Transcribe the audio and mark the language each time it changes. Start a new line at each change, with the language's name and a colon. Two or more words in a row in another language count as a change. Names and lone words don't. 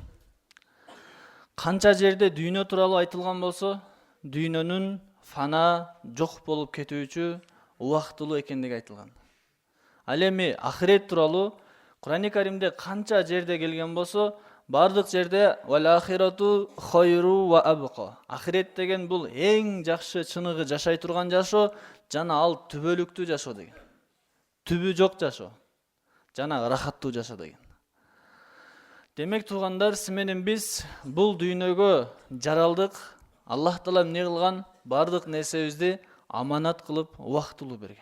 Kyrgyz: Канча жерде дүйнө тууралуу айтылган болсо, дүйнөнүн фана, жок болуп кетүүчү, убактылуу экендиги айтылган. Ал эми ахирет тууралуу Кур'ан-ы Каримде канча жерде келген болсо, бардык жерде
Arabic: والآخرة خير وأبقى.
Kyrgyz: Ахирет деген бул эң жакшы чыныгы жашай турган жашоо жана ал түбөлүктүү жашоо деген. Түбү жок жашоо жана рахаттуу жашоо деген. Демек туугандар, сиз менен биз бул дүйнөгө жаралдык. Аллах Таала эмне кылган? Бардык нерсебизди аманат кылып, убактылуу берген.